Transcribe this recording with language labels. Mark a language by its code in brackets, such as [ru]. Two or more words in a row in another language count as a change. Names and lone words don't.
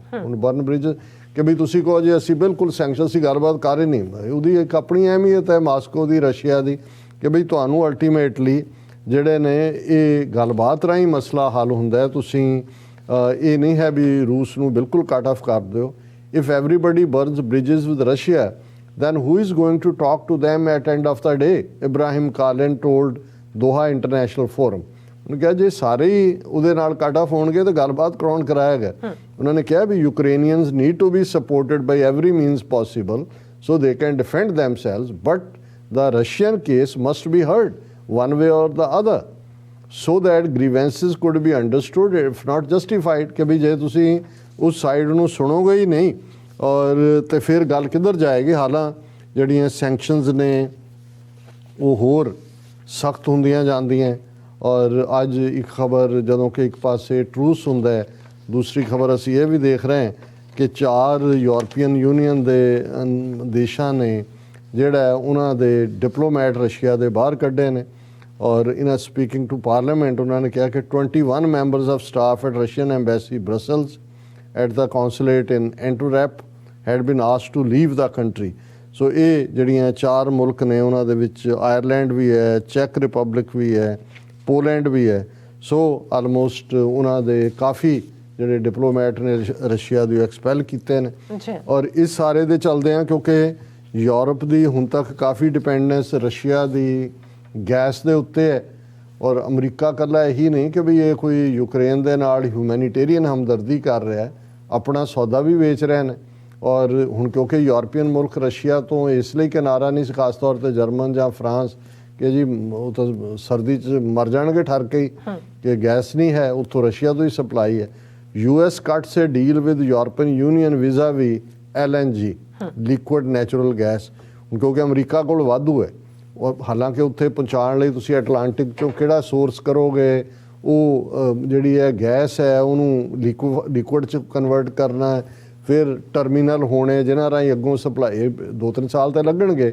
[pa] ਹੁਣ [en] burn bridge [pa] ਕਿ ਵੀ ਤੁਸੀਂ ਕਹੋ ਜੀ ਅਸੀਂ ਬਿਲਕੁਲ ਸੈਂਕਸ਼ਨਸ ਦੀ ਗੱਲਬਾਤ ਕਰ ਹੀ ਨਹੀਂ, ਉਹਦੀ ਇੱਕ ਆਪਣੀ ਅਹਿਮੀਅਤ ਹੈ ਮਾਸਕੋ ਦੀ, ਰਸ਼ੀਆ ਦੀ, ਕਿ ਬਈ ਤੁਹਾਨੂੰ ਅਲਟੀਮੇਟਲੀ ਜਿਹੜੇ ਨੇ ਇਹ ਗੱਲਬਾਤ ਰਾਹੀਂ ਮਸਲਾ ਹੱਲ ਹੁੰਦਾ ਹੈ। ਤੁਸੀਂ ਇਹ ਨਹੀਂ ਹੈ ਵੀ ਰੂਸ ਨੂੰ ਬਿਲਕੁਲ [en] cut off [pa] ਕਰ ਦਿਓ। [en] if everybody burns bridges with Russia then who is going to talk to them at end of the day? Ibrahim Kalin told Doha International Forum. [pa] ਉਹਨੇ ਕਿਹਾ ਜੇ ਸਾਰੇ ਹੀ ਉਹਦੇ ਨਾਲ [en] cut off [pa] ਹੋਣਗੇ ਤਾਂ ਗੱਲਬਾਤ ਕਰਾਉਣ ਕਰਾਏਗਾ। ਉਹਨਾਂ ਨੇ ਕਿਹਾ ਵੀ [en] Ukrainians need to be supported by every means possible so they can defend themselves but the Russian case must be heard one way or the other so that grievances could be understood if not justified [pa] ਕਿ ਵੀ ਜੇ ਤੁਸੀਂ ਉਸ ਸਾਈਡ ਨੂੰ ਸੁਣੋਗੇ ਹੀ ਨਹੀਂ ਔਰ ਤੇ ਫਿਰ ਗੱਲ ਕਿੱਧਰ ਜਾਏਗੀ। ਹਾਲਾਂ ਜਿਹੜੀਆਂ ਸੈਂਕਸ਼ਨਸ ਨੇ ਉਹ ਹੋਰ ਸਖਤ ਹੁੰਦੀਆਂ ਜਾਂਦੀਆਂ ਔਰ ਅੱਜ ਇੱਕ ਖਬਰ ਜਦੋਂ ਕਿ ਇੱਕ ਪਾਸੇ ਟਰੂਸ ਹੁੰਦਾ ਹੈ, ਦੂਸਰੀ ਖਬਰ ਅਸੀਂ ਇਹ ਵੀ ਦੇਖ ਰਹੇ ਹਾਂ ਕਿ 4 ਯੂਰਪੀਅਨ ਯੂਨੀਅਨ ਦੇ ਦੇਸ਼ਾਂ ਨੇ ਜਿਹੜਾ ਉਹਨਾਂ ਦੇ ਡਿਪਲੋਮੈਟ ਰਸ਼ੀਆ ਦੇ ਬਾਹਰ ਕੱਢੇ ਨੇ ਔਰ [en] in speaking to parliament [pa] ਉਹਨਾਂ ਨੇ ਕਿਹਾ ਕਿ [en] 21 members of staff at Russian embassy Brussels at the consulate in Antwerp had been asked to leave the country. [pa] ਸੋ ਇਹ ਜਿਹੜੀਆਂ 4 ਮੁਲਕ ਨੇ ਉਹਨਾਂ ਦੇ ਵਿੱਚ ਆਇਰਲੈਂਡ ਵੀ ਹੈ, ਚੈਕ ਰਿਪਬਲਿਕ ਵੀ ਹੈ, ਪੋਲੈਂਡ ਵੀ ਹੈ। [en] so almost [pa] ਉਹਨਾਂ ਦੇ ਕਾਫੀ ਜਿਹੜੇ ਡਿਪਲੋਮੈਟ ਨੇ ਰਸ਼ੀਆ ਦੇ ਐਕਸਪੈਲ ਕੀਤੇ ਨੇ ਔਰ ਇਸ ਸਾਰੇ ਦੇ ਚੱਲਦੇ ਆ ਕਿਉਂਕਿ ਯੂਰਪ ਦੀ ਹੁਣ ਤੱਕ ਕਾਫੀ ਡਿਪੈਂਡੈਂਸ ਰਸ਼ੀਆ ਦੀ ਗੈਸ ਦੇ ਉੱਤੇ ਹੈ ਔਰ ਅਮਰੀਕਾ ਇਕੱਲਾ ਇਹੀ ਨਹੀਂ ਕਿ ਵੀ ਇਹ ਕੋਈ ਯੂਕਰੇਨ ਦੇ ਨਾਲ ਹਿਊਮੈਨੀਟੇਰੀਅਨ ਹਮਦਰਦੀ ਕਰ ਰਿਹਾ ਹੈ, ਆਪਣਾ ਸੌਦਾ ਵੀ ਵੇਚ ਰਹੇ ਨੇ ਔਰ ਹੁਣ ਕਿਉਂਕਿ ਯੂਰਪੀਅਨ ਮੁਲਕ ਰਸ਼ੀਆ ਤੋਂ ਇਸ ਲਈ ਕਿਨਾਰਾ ਨਹੀਂ ਸੀ, ਖਾਸ ਤੌਰ ਤੇ ਜਰਮਨ ਜਾਂ ਫਰਾਂਸ ਕਿ ਜੀ ਉਹ ਤਾਂ ਸਰਦੀ 'ਚ ਮਰ ਜਾਣਗੇ ਠਰ ਕੇ ਹੀ ਕਿ ਗੈਸ ਨਹੀਂ ਹੈ, ਉੱਥੋਂ ਰਸ਼ੀਆ ਤੋਂ ਹੀ ਸਪਲਾਈ ਹੈ। [en] US cuts a deal with European Union vis-a-vis LNG liquid natural gas [pa] ਕਿਉਂਕਿ ਅਮਰੀਕਾ ਕੋਲ ਵਾਧੂ ਹੈ ਔਰ ਹਾਲਾਂਕਿ ਉੱਥੇ ਪਹੁੰਚਾਉਣ ਲਈ ਤੁਸੀਂ ਐਟਲਾਂਟਿਕ 'ਚੋਂ ਕਿਹੜਾ ਸੋਰਸ ਕਰੋਗੇ, ਉਹ ਜਿਹੜੀ ਹੈ ਗੈਸ ਹੈ ਉਹਨੂੰ ਲਿਕੁਇਡ 'ਚ ਕਨਵਰਟ ਕਰਨਾ ਹੈ, ਫਿਰ ਟਰਮੀਨਲ ਹੋਣੇ ਜਿਨ੍ਹਾਂ ਰਾਹੀਂ ਅੱਗੋਂ ਸਪਲਾਈ 2-3 ਸਾਲ ਤਾਂ ਲੱਗਣਗੇ।